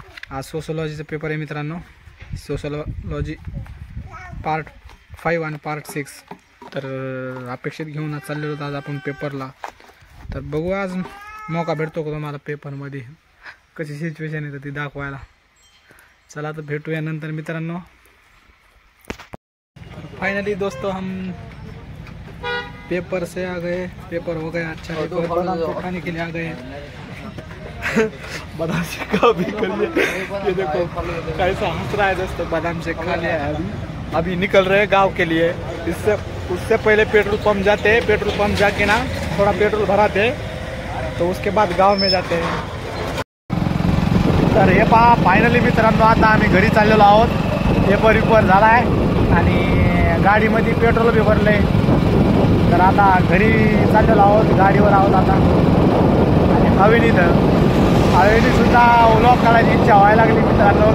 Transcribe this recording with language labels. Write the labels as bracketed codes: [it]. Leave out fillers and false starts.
[mr] आज सोशोलॉजीचा पेपर आहे मित्रांनो, सोशोलॉजी पार्ट 5 आणि पार्ट 6। तर अपेक्षित घेऊन चाललेलो होतो आज आपण पेपरला। तर बघू आज मौका भेटतो का तुम्हाला पेपरमध्ये, कशी सिच्युएशन येतं ती दाखवायला। चला तर भेटूया नंतर मित्रांनो। [hi] फाइनली दोस्तों हम पेपर से आ गए, पेपर हो गया अच्छा। बादाम शेक खाने के लिए आ गए। बादाम शेक का भी करिए, ये देखो कैसा हंस रहा है दोस्तों। बादाम शेक खा लिया है, अभी निकल रहे हैं गांव के लिए। इससे उससे पहले पेट्रोल पंप जाते हैं, पेट्रोल पंप जाके ना थोड़ा पेट्रोल भराते, तो उसके बाद गाव में जाते हैं. [mr] तर हे पहा फायनली मित्रांनो आता आम्ही घरी चाललेलो आहोत. पेपर झाला आहे आणि गाडीमध्ये पेट्रोल बी भरले. तर आता घरी चाललेलो आहोत, गाडीवर आहोत आता. आणि हवेली सुद्धा व्लॉग काढायची इच्छा व्हायला लागली मित्रांनो.